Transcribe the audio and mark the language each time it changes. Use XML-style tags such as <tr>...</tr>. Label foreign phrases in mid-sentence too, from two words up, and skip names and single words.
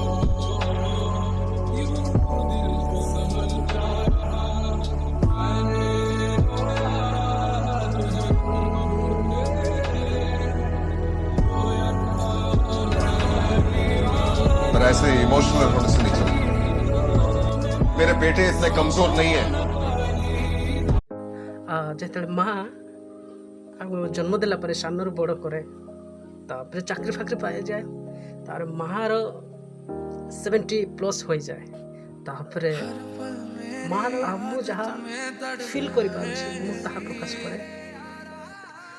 <hi>पर ऐसे इमोशनल होने से नहीं चलेगा। मेरे बेटे इतने कमजोर नहीं है।</hi> <or>ଯେତେବେଳେ ମାଆ ଆଉ ଜନ୍ମ ଦେଲା ପରେ ସାନରୁ ବଡ଼ କରେ, ତାପରେ ଚାକିରି ଫାକିରି ପାଇଯାଏ, ତାପରେ ମାଆର 70+ ହୋଇଯାଏ। ତାପରେ ମାଆର ମୁଁ ଯାହା ଫିଲ୍ କରିପାରୁଛି ମୁଁ ତାହା ପ୍ରକାଶ କରେ।</or>